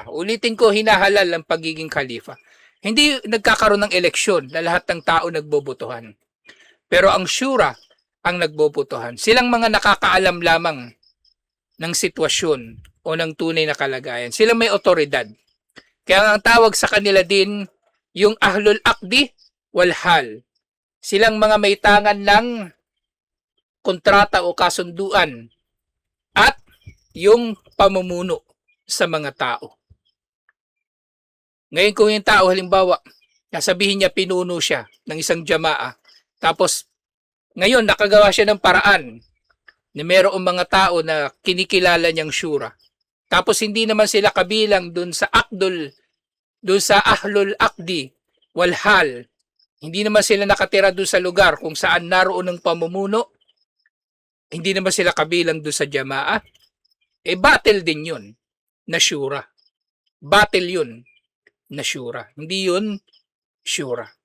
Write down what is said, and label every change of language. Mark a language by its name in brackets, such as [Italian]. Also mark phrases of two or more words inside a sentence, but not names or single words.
[Filipino] Ulitin ko, hinahalal ang pagiging khalifa. Hindi nagkakaroon ng eleksyon na lahat ng tao nagbobotohan. Pero ang syura ang nagbobotohan. Silang mga nakakaalam lamang ng sitwasyon o ng tunay na kalagayan. Sila may otoridad. Kaya ang tawag sa kanila din yung [Arabic] أهل العقد والحل. [Filipino] Silang mga may tangan ng kontrata o kasunduan at yung pamumuno sa mga tao. Ngayon kung yung tao halimbawa, sabihin niya pinuno siya ng isang jamaa, tapos ngayon nakagawa siya ng paraan na mayroong mga tao na kinikilala niyang syura. Tapos hindi naman sila kabilang dun sa [Arabic] أهل العقد والحل. [Filipino] Hindi naman sila nakatira dun sa lugar kung saan naroon ang pamumuno. Hindi naman sila kabilang dun sa jamaa. Batil din yun na syura. Batil yun na syura. Hindi yun syura.